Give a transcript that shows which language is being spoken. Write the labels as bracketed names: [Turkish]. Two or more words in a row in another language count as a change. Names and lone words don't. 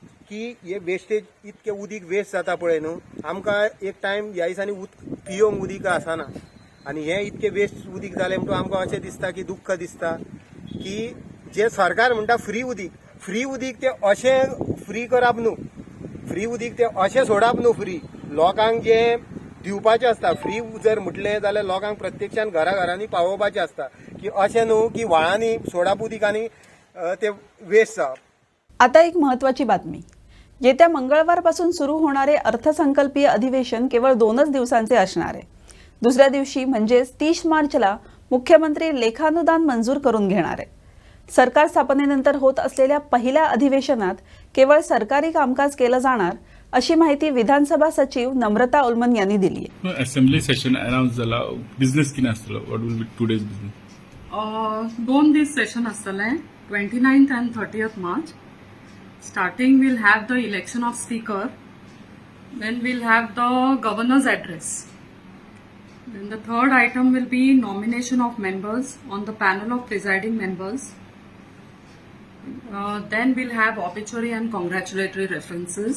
[Konkani] की हे वेस्टेज इतके उदीक वेस्ट जाता पळय न्हू, आमकां एक टायम ह्या दिसांनी पिवंक उदीक आसना आनी हे इतके वेस्ट उदीक जाले म्हणटून आमकां अशें दिसता की दुख्ख दिसता की जे सरकार म्हणटा फ्री उदीक ते अशें फ्री करप न्हू, फ्री उदीक ते अशें सोडप न्हू, फ्री लोकांक जे दिवपाचें आसता, फ्री जर म्हटलें जाल्यार लोकांक प्रत्यक्षान घरांनी पावोवपाचें आसता, की अशें न्हू की व्हाळांनी सोडप उदीक आनी ते वेस्ट जावप. [Marathi] आता एक महत्त्वाची बातमी. येत्या मंगळवारपासून सुरू होणारे अर्थसंकल्पीय अधिवेशन केवळ 2च दिवसांचे असणार आहे. दुसऱ्या दिवशी म्हणजेच 30 मार्चला मुख्यमंत्री लेखानुदान मंजूर करून घेणार आहे. सरकार स्थापनेनंतर होत असलेल्या पहिल्या अधिवेशनात केवळ सरकारी कामकाज केलं जाणार अशी माहिती विधानसभा सचिव नम्रता उल्मन यांनी दिली आहे. [English] assembly session announce [Konkani] जाला बिझनेस कितें आसतलो, [English] व्हॉट विल बी टुडेज बिझनेस? [Konkani] 2 दीस सेशन आसतलें [English] 29th and 30th March. Starting we'll have the election of speaker, then we'll have the governor's address. Then the third item will be nomination of members on the panel of presiding members. Then we'll have obituary and congratulatory references.